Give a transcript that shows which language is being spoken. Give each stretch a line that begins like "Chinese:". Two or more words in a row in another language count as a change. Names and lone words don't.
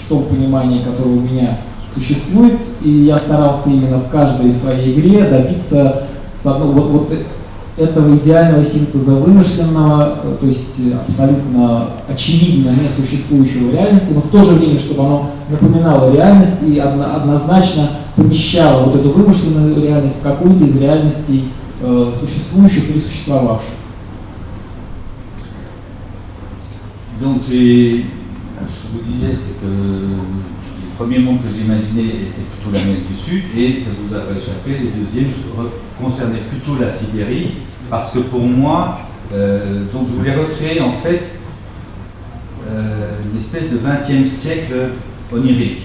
Russian: в том понимании, которое у меня существует, и я старался именно в каждой своей игре добиться вот этого идеального синтеза вымышленного, то есть абсолютно очевидно несуществующего в реальности, но в то же время, чтобы оно напоминало реальность и однозначно помещало вот эту вымышленную реальность в какую-то из реальностей существующих или существовавших.
French: Donc ce que je vous disais, c'est que j'ai premier monde que j'imaginais était plutôt l'Amérique du Sud, et ça vous a pas échappé, les deuxièmes concernaient plutôt la Sibérie, parce que pour moi, donc je voulais recréer en fait une espèce de 20e siècle onirique.